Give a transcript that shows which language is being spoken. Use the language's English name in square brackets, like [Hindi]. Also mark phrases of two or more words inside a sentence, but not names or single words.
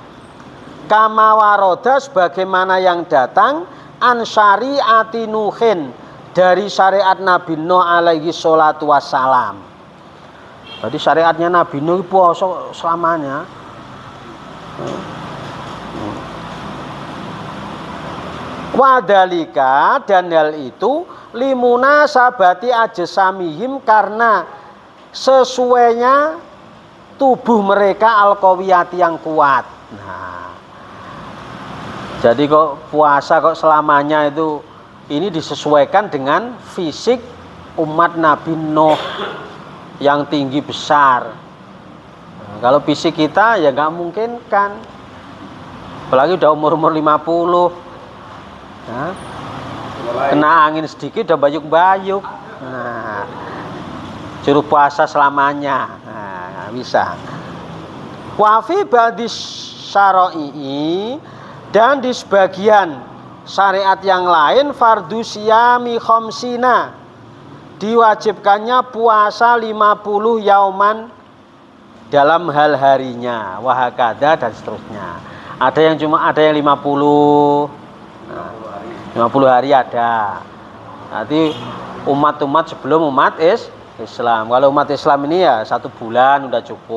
[Arabic] كما ورد [Indonesian] sebagaimana yang datang [Arabic] عن شريعة نوح [Indonesian] dari syariat Nabi Nuh [Arabic] عليه الصلاة والسلام. [Indonesian] Jadi syariatnya Nabi Nuh puasa selamanya. Wadalika dan hal itu [Arabic] لمناسبة أجسامهم [Indonesian] karena sesuainya tubuh mereka al-qawiyati yang kuat. Nah, jadi kok puasa kok selamanya itu ini disesuaikan dengan fisik umat Nabi Nuh yang tinggi besar. Nah, kalau fisik kita ya nggak mungkin kan. Apalagi udah umur 50. Nah, kena angin sedikit udah bayuk-bayuk. Nah, suruh puasa selamanya. Nah, bisa. [Arabic] وفي بعض شرائع [Indonesian] dan di sebagian syariat yang lain [Arabic] فرض صيام خمسين [Indonesian] diwajibkannya puasa 50 yauman dalam hal harinya wahakada dan seterusnya. Ada yang 50 hari ada. Nanti umat-umat sebelum umat Islam. Kalau umat Islam ini ya 1 bulan udah cukup.